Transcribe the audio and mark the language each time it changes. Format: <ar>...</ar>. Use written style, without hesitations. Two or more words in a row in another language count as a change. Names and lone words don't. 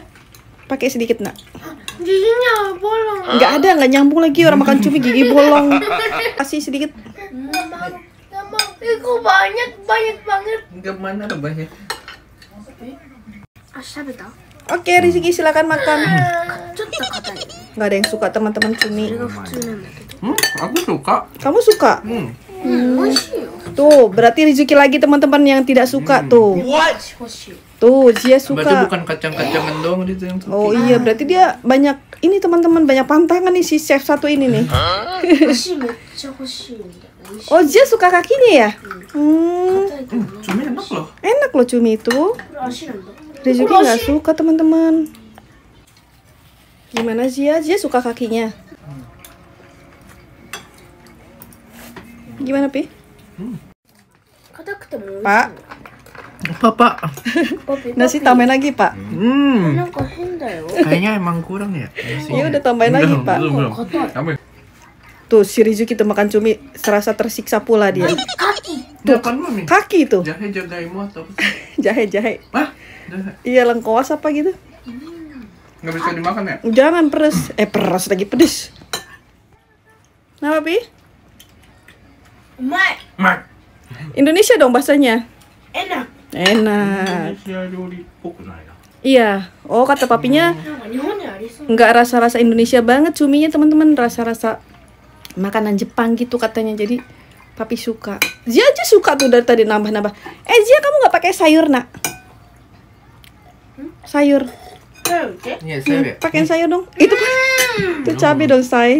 <id>Pakai sedikit, Nak. Giginya bolong. Nggak nyambung lagi orang makan cumi gigi bolong. Kasih sedikit. Nggak mau. Kok banyak banget. Enggak mana ada banyak. Sabeta? Oke, Rizuki silakan makan.</id> <ja>ちょっと硬い。</ja> <id>Nggak ada yang suka teman-teman cumi.</id> <ja>普通なんだけど。</ja> <id>Aku suka. Kamu suka?</id> <ja>美味しいよ。</ja> <id>Tuh, berarti Rizuki lagi teman-teman yang tidak suka tuh.</id> <ja>欲しい。</ja> <id>Tuh, Zia Berarti suka. bukan kacang-kacangan doang itu yang suka. Oh iya, berarti dia banyak ini teman-teman, banyak pantangan nih si chef satu ini nih.</id> <ja>足めっちゃ欲しいんだよ。</ja> <id>Oh, Zia suka kakinya ya? Hmm,</id> <ja>硬いからな。</ja> <id>Cumi enak loh. enak loh cumi itu.</id> <ja>これ足なんだ。</ja> <id>Rizuki nggak suka teman-teman. Gimana Zia? Zia suka kakinya. Gimana Pi?</id> <ja>硬くても美味しい。</ja> <id>Pak, Apa, Pak? パピ nasi tambahin lagi Pak.</id> <ja>なんか変だよ。</ja> <id>Kayaknya emang kurang ya. Ya udah tambahin lagi Pak. Belum.</id> <ja>硬い。</ja> <id>Tambahin. Tuh si Rizuki tuh makan cumi serasa tersiksa pula dia.</id> <ja>カキ。</ja> <id>Tuh kan Mami. Kaki tuh, Jahe jagaimu atau apa sih? jahe-jahe. Hah? Jahe. Iya lengkoas apa gitu. Nggak bisa dimakan ya? Jangan peres. Peres lagi pedes. Kenapa Pi?</id> <ja>うまい。</ja> <id>Mak. Indonesia dong bahasanya.</id> <ja>えな。</ja> <id>Enak.</id> <ja>Indonesia 料理っぽくないな。</ja> <id>Iya. Oh kata papinya</id> <ja>なんか日本にありそう。</ja> <id>nggak rasa-rasa Indonesia banget cuminya teman-teman, rasa-rasa makanan Jepang gitu katanya. Jadi papi suka. Zia aja suka tuh dari tadi nambah-nambah. Zia kamu nggak pakai sayur nak? Sayur.</id> <ja>なんで？</ja> <id>Iya, sayur ya. Pakein sayur dong. Itu cabai dong say.</id>